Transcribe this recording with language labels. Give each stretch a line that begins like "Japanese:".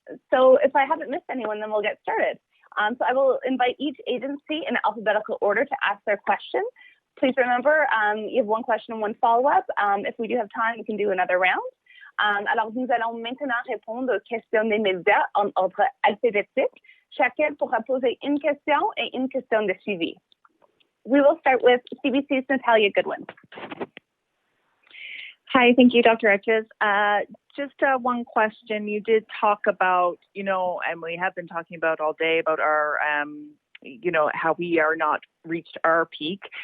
English: So if I haven't missed anyone, then we'll get started. So I will invite each agency in alphabetical order to ask their question. Please remember, you have one question and one follow-up. If we do have time, we can do another round.
French: Alors, nous allons maintenant répondre aux questions des médias en ordre alphabétique. Chacun pourra poser une question et une question de suivi.
English: We will start with CBC's Natalia Goodwin. Hi, thank you, Dr. Etches. Just one question. You did talk about, and we have been talking about all day about our, how we are not reached our peak.